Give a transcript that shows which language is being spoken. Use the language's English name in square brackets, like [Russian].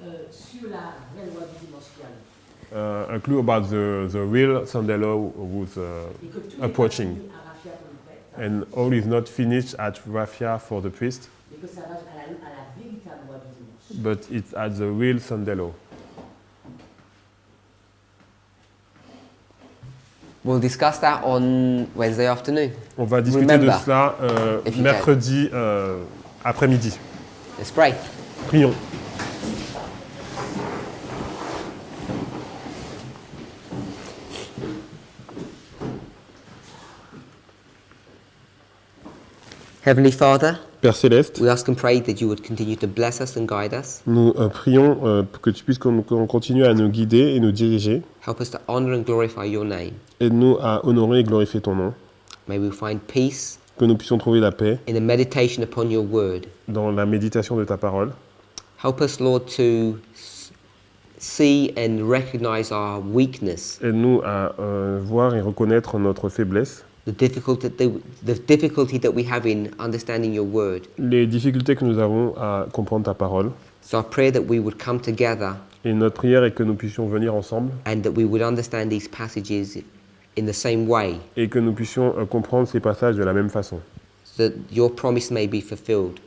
[French] Sur la vraie loi du dimanche qui arrive. [English] A clue about the real Sunday law who's [French] Et que tout n'est pas [English] approaching. [French] fini à Raffia pour les prêtres, [English] And all is not finished at Raffia for the priest, [French] mais que ça va à la véritable loi du dimanche. [English] but it's at the real Sunday law. We'll discuss that on Wednesday afternoon. [French] On va discuter [English] Remember, [French] de cela [English] if you [French] mercredi après-midi. [English] Let's pray. [French] Prions. [English] Heavenly Father, [French] Père Céleste, [English] we ask and pray that you would continue to bless us and guide us. [French] nous prions pour que tu puisses qu'on continue à nous guider et nous diriger. [English] Help us to honor and glorify your name. [French] Aide-nous à honorer et glorifier ton nom. [English] May we find peace [French] Que nous puissions trouver la paix [English] in the meditation upon your word. [French] dans la méditation de ta parole. [English] Help us, Lord, to see and recognize our weakness, [French] Aide-nous à voir et reconnaître notre faiblesse, [English] the difficulty that we have in understanding your word. [French] les difficultés que nous avons à comprendre ta parole. [English] So I pray that we would come together [French] Et notre prière est que nous puissions venir ensemble [English] and that we would understand these passages in the same way, [French] et que nous puissions comprendre ces passages de la même façon, [English] so that your promise may be fulfilled.